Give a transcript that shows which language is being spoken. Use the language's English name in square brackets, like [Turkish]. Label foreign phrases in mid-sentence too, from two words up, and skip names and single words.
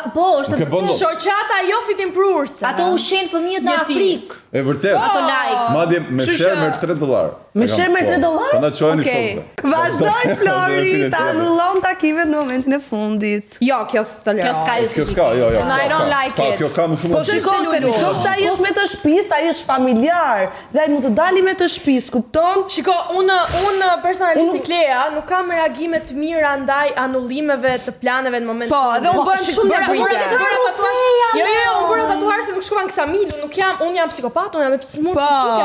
[Albanian] Po, është Shoqata jo fitim prurse. ato ushin fëmijët në Afrikë. E vërtet. Ato like. Madje me share me $3. Me share me $3? Prandaj çojeni Okej. shokëve. Vazhdoj Flori, ta anullon takimet në momentin e fundit. Jo, kjo s'të Kjo s'ka Kjo s'ka, jo. [English] No, I don't like it. [Albanian] Kjo ka më shumë. Po shikoj se nëse ai është me të shtëpisë, ai është familjar. Dhe ai mund të dali me të shtëpisë, kupton? Shiko, unë personalisht si Klea nuk kam reagime të mira ndaj anullimeve të planeve në moment. Po, edhe unë bëhem shumë nervike. Jo, unë bëra tatuazh se nuk shkova në Ksamil, unë jam psikopat, unë jam me smur psikike.